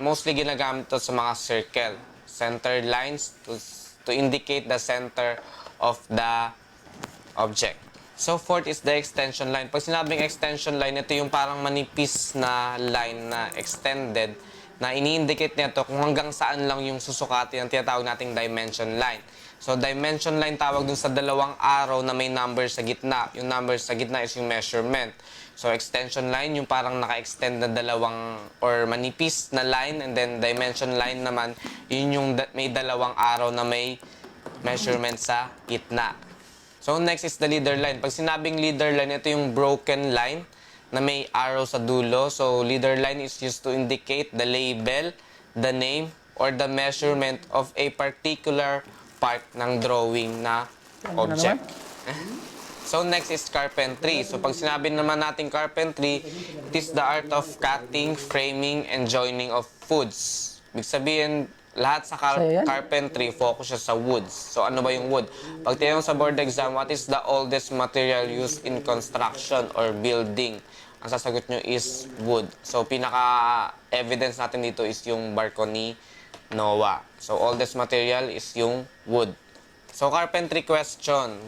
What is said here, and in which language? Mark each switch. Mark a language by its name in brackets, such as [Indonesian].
[Filipino] Mostly ginagamit ito sa mga circle. [English] Center lines to indicate the center of the object. So, fourth is the extension line. [Filipino] Pag sinabing extension line, ito yung parang manipis na line na extended na ini-indicate nito kung hanggang saan lang yung susukati ng tinatawag nating dimension line. So, dimension line tawag dun sa dalawang arrow na may number sa gitna. Yung number sa gitna is yung measurement. So, extension line, yung parang naka-extend na dalawang or manipis na line, and then dimension line naman, yun yung may dalawang arrow na may measurement sa gitna. [English] So, next is the leader line. [Filipino] Pag sinabing leader line, ito yung broken line na may arrow sa dulo. [English] So, leader line is used to indicate the label, the name, or the measurement of a particular part [Filipino] ng drawing na object. [English] So, next is carpentry. So, [Filipino] pag sinabi naman natin [English] carpentry, it is the art of cutting, framing, and joining of woods. [Filipino] Ibig sabihin, lahat sa carpentry, focus siya sa woods. So, ano ba yung wood? Pag tinanong sa board exam, [English] what is the oldest material used in construction or building? Ang sasagot nyo is wood. [Filipino] So, pinaka-evidence natin dito is yung barko ni Noah. [English] So, oldest material is yung wood. So, carpentry question.